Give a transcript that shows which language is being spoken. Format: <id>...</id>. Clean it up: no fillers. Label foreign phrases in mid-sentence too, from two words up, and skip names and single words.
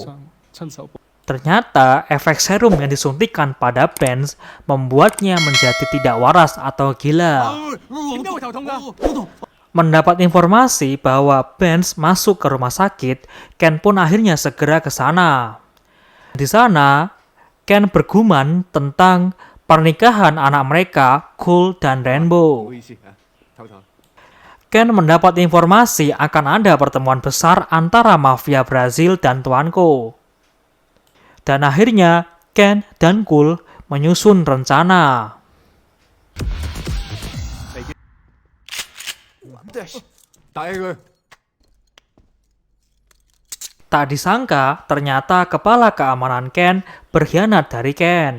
<id>Ternyata, efek serum yang disuntikkan pada Benz membuatnya menjadi tidak waras atau gila. Mendapat informasi bahwa Benz masuk ke rumah sakit, Ken pun akhirnya segera ke sana. Di sana, Ken bergumam tentang pernikahan anak mereka, Cool dan Rainbow.</id> <yue>唔好意思啊，唞唞。</yue> <id>Ken mendapat informasi akan ada pertemuan besar antara mafia Brazil dan Tuanko. Dan akhirnya, Ken dan Cool menyusun rencana. Tak disangka, ternyata kepala keamanan Ken berkhianat dari Ken.</id>